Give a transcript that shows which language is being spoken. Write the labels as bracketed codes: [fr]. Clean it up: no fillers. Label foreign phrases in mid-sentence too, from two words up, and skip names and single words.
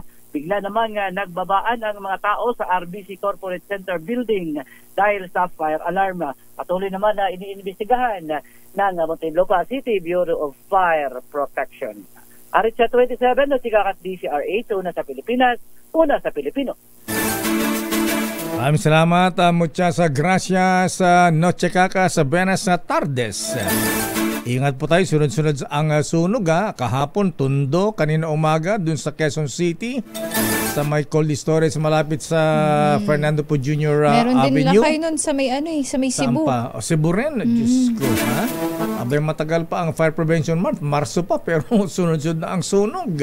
[tl] Bigla namang nagbabaan ang mga tao sa RBC Corporate Center building dahil sa [en] fire alarm. [tl] Patuloy naman na iniimbestigahan ng Muntinlupa City Bureau of Fire Protection. Aritsa 27, Notikakat DZRH, una sa Pilipinas, una sa Pilipino. Maraming salamat, [es] muchas gracias, Noche Kakas, buenas tardes. [tl] Ingat po tayo, sunod-sunod ang sunog kahapon, Tondo, kanina umaga dun sa Quezon City sa may cold storage malapit sa Fernando Po Jr. Meron din Avenue. lakay nun sa may sa may Cebu. Saan pa? Cebu rin. Diyos ko, ha? Abay, matagal pa ang Fire Prevention Month, Marso pa, pero sunod-sunod na ang sunog.